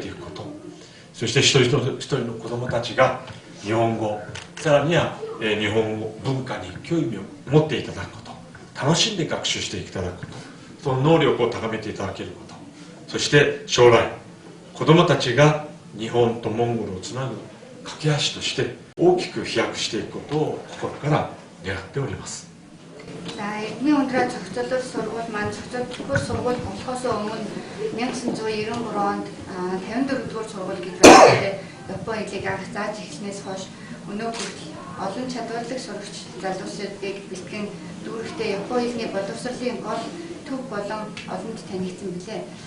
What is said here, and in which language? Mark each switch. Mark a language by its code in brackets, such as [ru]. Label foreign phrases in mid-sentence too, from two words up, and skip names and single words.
[ja] ていくこと、そして一人一人の子どもたちが日本語、さらには日本語文化に興味を持っていただくこと、楽しんで学習していただくこと、その能力を高めていただけること、そして将来子どもたちが日本とモンゴルをつなぐ架け橋として大きく飛躍していくことを心から願っております。 [mn] Эдмийн ундраа зохицуулалт сургууль маань зохицуулалтгүй сургууль болохоос өмнө 1993 онд 54-р сургууль гэж байгаатай Японы хэлийг анх зааж эхлснээс хойш өнөө хүртэл олон чадвартай сурагч залуучуудыг бэлтгэн дүүрэгтэй Японы хэлний боловсролын гол төв болон олонд танигдсан билээ.